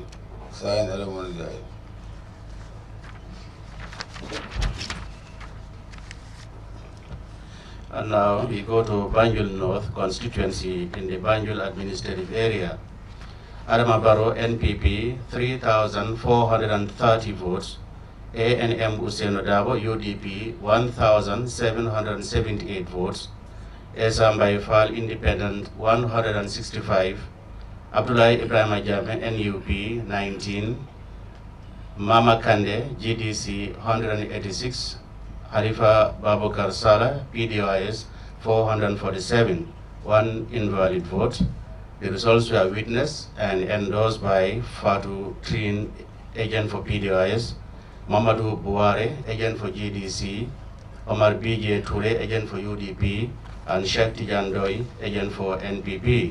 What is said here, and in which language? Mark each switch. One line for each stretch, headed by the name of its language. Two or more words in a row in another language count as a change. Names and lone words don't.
English: Signed, Alamunjai. And now we go to Banjul North constituency in the Banjul administrative area. Adama Barrow, NPP, 3,430 votes. ANM Usainu Dabo, UDP, 1,778 votes. Esambay Fall Independent 165, Abdullah Ibrahim Jame NUP 19, Mama Kande GDC 186, Halifa Babukar Salah PDOIS 447, one invalid vote. The results were witnessed and endorsed by Fatu Clean, agent for PDOIS, Mamadou Bouare, agent for GDC, Omar BJ Toure, agent for UDP, and Sheikh Tijan Doi, agent for NPP.